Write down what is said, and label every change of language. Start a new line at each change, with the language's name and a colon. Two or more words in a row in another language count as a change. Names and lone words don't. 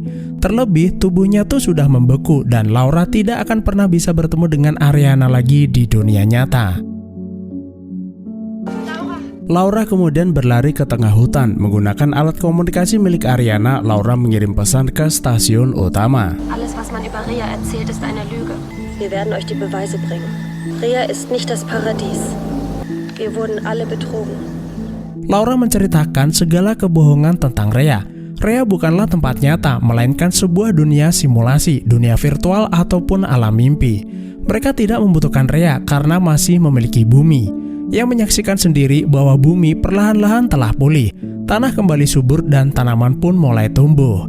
Indonesian: Terlebih tubuhnya tuh sudah membeku dan Laura tidak akan pernah bisa bertemu dengan Ariana lagi di dunia nyata. Laura kemudian berlari ke tengah hutan. Menggunakan alat komunikasi milik Ariana, Laura mengirim pesan ke stasiun utama.
German: Alles, was man über Rea erzählt, ist eine Lüge. Wir werden euch die Beweise bringen. Rea ist nicht das Paradies. Wir wurden alle betrogen.
Indonesian: Laura menceritakan segala kebohongan tentang Rea. Rea bukanlah tempat nyata, melainkan sebuah dunia simulasi, dunia virtual ataupun alam mimpi. Mereka tidak membutuhkan Rea karena masih memiliki bumi. Ia menyaksikan sendiri bahwa bumi perlahan-lahan telah pulih, tanah kembali subur dan tanaman pun mulai tumbuh.